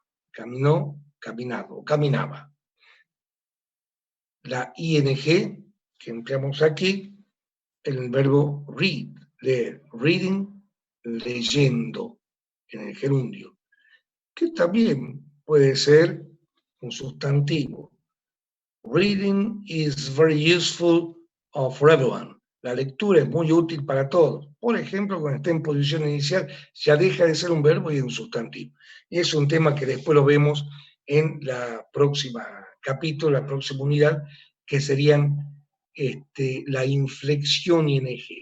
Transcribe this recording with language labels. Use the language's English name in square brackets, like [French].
[Spanish] Caminó, caminado, caminaba. La ING que empleamos aquí, en el verbo read, leer, reading, leyendo, en el gerundio, que también puede ser un sustantivo. [English] Reading is very useful for everyone. [Spanish] La lectura es muy útil para todos. Por ejemplo, cuando está en posición inicial, ya deja de ser un verbo y es un sustantivo. Y es un tema que después lo vemos en la próxima capítulo, la próxima unidad, que serían la inflexión ing.